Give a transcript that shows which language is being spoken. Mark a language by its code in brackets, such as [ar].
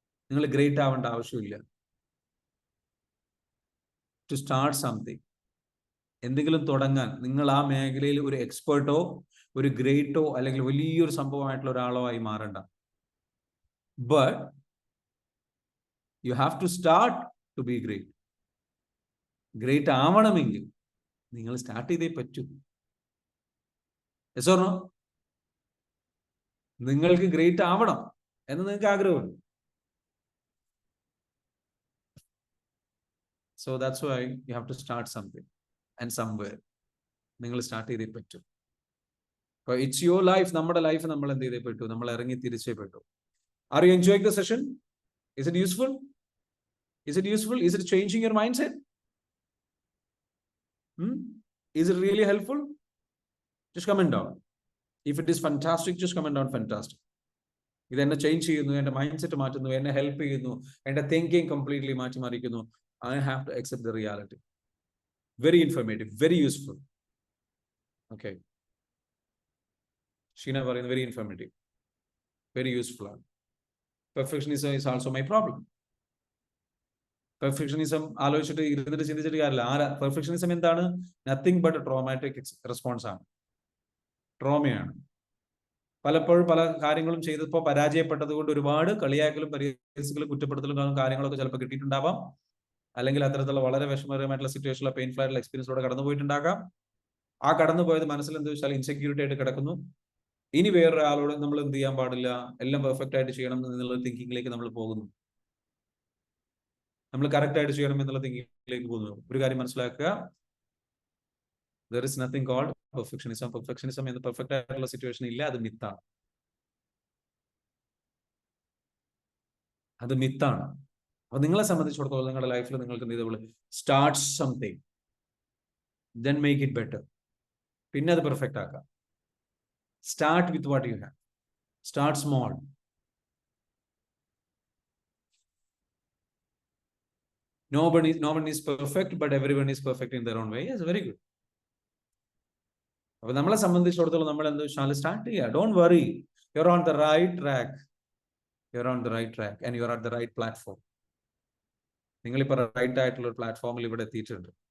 [ml] നിങ്ങൾ ഗ്രേറ്റ് ആവേണ്ട ആവശ്യമില്ല. [en] to start something, [ml] എന്തെങ്കിലും തുടങ്ങാൻ നിങ്ങൾ ആ മേഖലയിൽ ഒരു എക്സ്പേർട്ടോ ഒരു ഗ്രേറ്റോ അല്ലെങ്കിൽ വലിയൊരു സംഭവമായിട്ടുള്ള ഒരാളോ ആയി മാറണ്ട. But [en] You have to start to be great. [ml] Great ആവണമെങ്കിൽ നിങ്ങൾ സ്റ്റാർട്ട് ചെയ്തേ പറ്റൂ. [en] Yes or no? [ml] നിങ്ങൾക്ക് ഗ്രേറ്റ് ആവണം എന്ന് നിങ്ങൾക്ക് ആഗ്രഹമുണ്ട്. [en] So that's why you have to start something and somewhere. [ml] നിങ്ങൾ സ്റ്റാർട്ട് ചെയ്തേ പറ്റൂ. [en] It's your life. [ml] നമ്മുടെ ലൈഫ് നമ്മൾ എന്ത് ചെയ്തേ പറ്റൂ? നമ്മൾ ഇറങ്ങി തിരിച്ചേ പറ്റൂ. [en] Are you enjoying the session? Is it useful? Is it useful? Is it changing your mindset? Is it really helpful? Just comment down. If it is fantastic, just comment down fantastic. [ml] ഇത് എന്നെ change ചെയ്യുന്നു, എൻ്റെ mind set മാറ്റുന്നു, എന്നെ help ചെയ്യുന്നു, എൻ്റെ thinking completely മാറ്റിമറിക്കുന്നു. [en] I have to accept the reality. Very informative, very useful. Okay. Sheena പറയുന്നത് very informative, very useful. Perfectionism is also my problem. [ml] Perfectionism ആലോചിച്ചിട്ട് ഇരുന്നിട്ട് ചിന്തിച്ചിട്ട് കാര്യമില്ല. പെർഫെക്ഷനിസം എന്താണ്? [en] Nothing but traumatic response ആണ്, ട്രോമയാണ്. [ml] പലപ്പോഴും പല കാര്യങ്ങളും ചെയ്തപ്പോൾ പരാജയപ്പെട്ടത് കൊണ്ട് ഒരുപാട് കളിയാക്കലും പരിഹസിക്കലും കുറ്റപ്പെടുത്തലും കാര്യങ്ങളൊക്കെ ചിലപ്പോൾ കിട്ടിയിട്ടുണ്ടാവാം. അല്ലെങ്കിൽ അത്തരത്തിലുള്ള വളരെ വിഷമകരമായിട്ടുള്ള സിറ്റുവേഷനിലെ പെയിൻഫുൾ ആയിട്ടുള്ള എക്സ്പീരിയൻസിലൂടെ കടന്നു പോയിട്ടുണ്ടാകാം. ആ കടന്നു പോയത് മനസ്സിൽ എന്ത് വെച്ചാൽ ഇൻസെക്യൂരിറ്റി ആയിട്ട് കിടക്കുന്നു. ഇനി വേറൊരാളോട് നമ്മൾ എന്ത് ചെയ്യാൻ പാടില്ല, എല്ലാം പെർഫെക്റ്റ് ആയിട്ട് ചെയ്യണം എന്നുള്ള തിങ്കിങ്ങിലേക്ക് നമ്മൾ പോകുന്നു. നമ്മൾ കറക്റ്റ് ആയിട്ട് ചെയ്യണം എന്നുള്ള തിങ്കിങ്ങിലേക്ക് പോകുന്നു. ഒരു കാര്യം മനസ്സിലാക്കുക, [en] there is nothing called perfectionism. [ml] Perfectionism എന്ന് പെർഫെക്റ്റ് ആയിട്ടുള്ള സിറ്റുവേഷൻ ഇല്ല, അത് മിത്താണ്. അത് മിത്താണ്. അപ്പൊ നിങ്ങളെ സംബന്ധിച്ചിടത്തോളം നിങ്ങളുടെ ലൈഫിൽ നിങ്ങൾക്ക് എന്ത് ചെയ്തോളൂ, [en] Start something, then make it better. [ml] പിന്നെ അത് പെർഫെക്റ്റ് ആക്കാം. [en] Start with what you have. Start small. No one is perfect, but everyone is perfect in their own way. Yes, very good. [ml] അപ്പൊ നമ്മളെ സംബന്ധിച്ചിടത്തോളം നമ്മൾ എന്ത് വെച്ചാൽ സ്റ്റാർട്ട് ചെയ്യുക. [en] Don't worry, you're on the right track. You're on the right track and you're at the right platform. [ml] നിങ്ങളിപ്പോ right ആയിട്ടുള്ള ഒരു പ്ലാറ്റ്ഫോമിൽ ഇവിടെ എത്തിയിട്ടുണ്ട്.